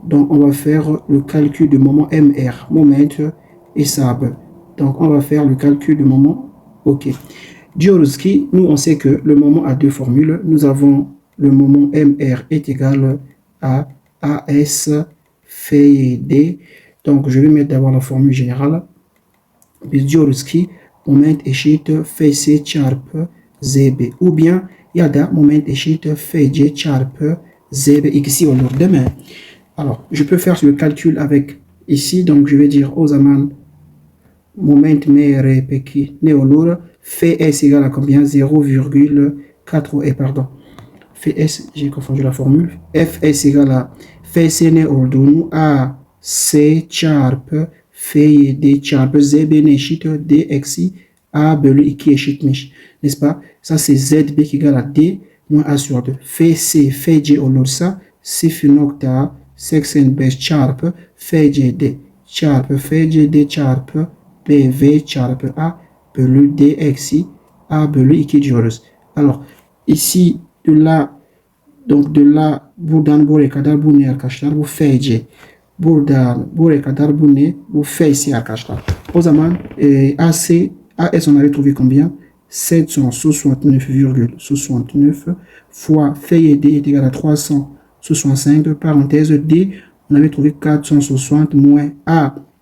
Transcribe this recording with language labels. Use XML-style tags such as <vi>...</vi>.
<fr>Donc on va faire le calcul du moment MR. Moment et sab. Donc on va faire le calcul du moment. Ok.</fr> <tr>Diyoruz ki,</tr> <fr>nous on sait que le moment a deux formules. Nous avons le moment MR est égal à AS FD. Donc je vais mettre d'abord la formule générale.</fr> <tr>Biz diyoruz ki moment eşit FC çarpı ZB.</tr> <fr>Ou bien</fr> <tr>ya da moment eşit FC çarpı ZB. İkisi olur değil mi?</tr> <fr>Alors, je peux faire le calcul avec ici. Donc, je vais dire</fr> <tr>o zaman moment MR peki ne olur?</tr> <fr>Fs égale à combien? 0,4 pardon. Fs, j'ai confondu la formule. Fs égale à</fr> <tr>Fs ne olduğunu AC çarpı FD çarpı ZB eşit D eksi A bölü 2 eşitmiş.</tr> <fr>N'est-ce pas? Ça c'est ZB qui égale à D moins A sur 2.</fr> <tr>FC, FC olursa 0.85 çarpı FCD çarpı FCD çarpı BV çarpı A bölü D eksi A bölü 2 diyoruz.</tr> <fr>Alors ici de là,</fr> <tr>donc de là buradan buraya kadar bu ne arkadaşlar? Bu FC. Buradan buraya kadar bu ne? Bu FC arkadaşlar. O zaman AS</tr> <fr>on avait trouvé combien? 769,69 fois FD est égal à 365, parenthèse D, on avait trouvé 460 moins A.</fr>